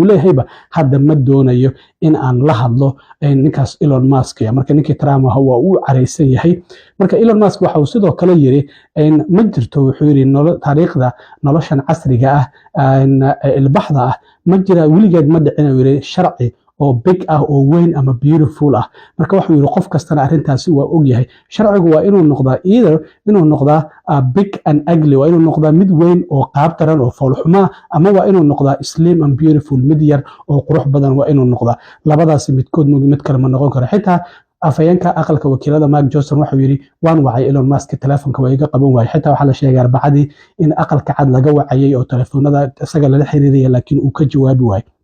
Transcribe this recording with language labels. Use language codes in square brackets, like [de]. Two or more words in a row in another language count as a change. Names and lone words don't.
[so] leeyahayba hadda ma doonayo in aan la hadlo ninkaas Elon Musk marka ninka Trump waa uu careysan yahay marka Elon Musk waxa uu sidoo kale yiri ma jirto wuxuu yiri taariikhda noloshan casriga ah ilbaxda ah ma jira wiligeed ma dhicin yiri sharci oo big ah oo weyn ama beautiful ah marka wuxuu yiri qof kastana arrintaasi waa og yahay sharcigu waa inuu noqdaa inuu noqdaa [en] big and ugly [so] waa inuu noqdaa mid weyn oo qaab daran oo fool xumaa ama waa inuu noqdaa [en] slim and beautiful [so] mid yar oo qurux badan waa inuu noqdaa labadaasi midkood mid kale ma noqon karo xitaa afayeenka aqalka wakiilada Mark Johnson wuxuu yiri waan wacay Elon Musk telefoonka waa iga qaban waayay xitaa waxa la sheegay Arbacadii in aqalka cad laga wacayay oo telefoonada isaga la xiriiriyay laakiin uu ka jawaabi waayay